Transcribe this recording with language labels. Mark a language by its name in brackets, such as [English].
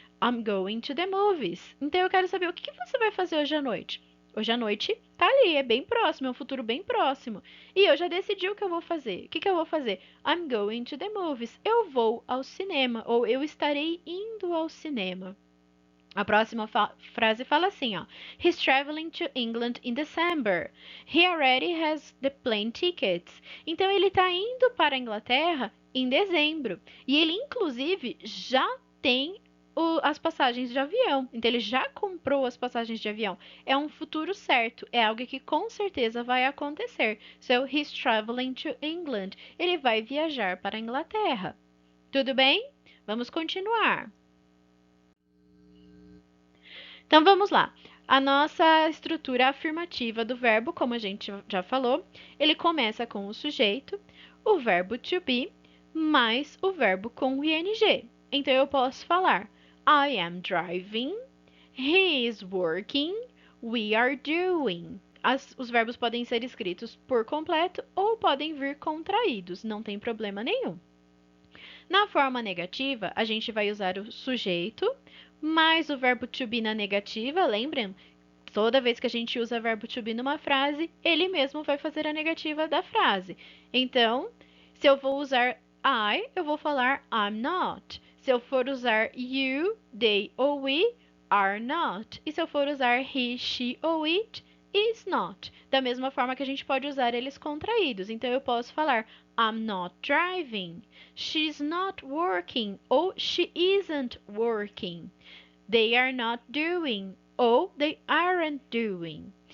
[English] I'm going to the movies. [Portuguese] Então eu quero saber o que você vai fazer hoje à noite. Hoje à noite tá ali, é bem próximo, é um futuro bem próximo. E eu já decidi o que eu vou fazer. O que eu vou fazer? [English] I'm going to the movies. [Portuguese] Eu vou ao cinema, ou eu estarei indo ao cinema. A próxima frase fala assim, ó. [English] He's traveling to England in December. He already has the plane tickets. [Portuguese] Então ele está indo para a Inglaterra em dezembro. E ele inclusive já tem as passagens de avião. Então ele já comprou as passagens de avião. É um futuro certo, é algo que com certeza vai acontecer. [English] So he's traveling to England. [Portuguese] Ele vai viajar para a Inglaterra. Tudo bem? Vamos continuar. Então vamos lá. A nossa estrutura afirmativa do verbo, como a gente já falou, ele começa com o sujeito, o verbo to be, mais o verbo com o ing. Então eu posso falar [English] I am driving, he is working, we are doing. [Portuguese] Os verbos podem ser escritos por completo ou podem vir contraídos, não tem problema nenhum. Na forma negativa, a gente vai usar o sujeito mais o verbo to be na negativa, lembram? Toda vez que a gente usa verbo to be numa frase, ele mesmo vai fazer a negativa da frase. Então, se eu vou usar I, eu vou falar [English] I'm not. [Portuguese] Se eu for usar you, they ou we, [English] are not. [Portuguese] E se eu for usar he, she ou it, [English] is not. [Portuguese] Da mesma forma que a gente pode usar eles contraídos. Então, eu posso falar [English] I'm not driving. She's not working. Ou she isn't working. They are not doing. Ou they aren't doing.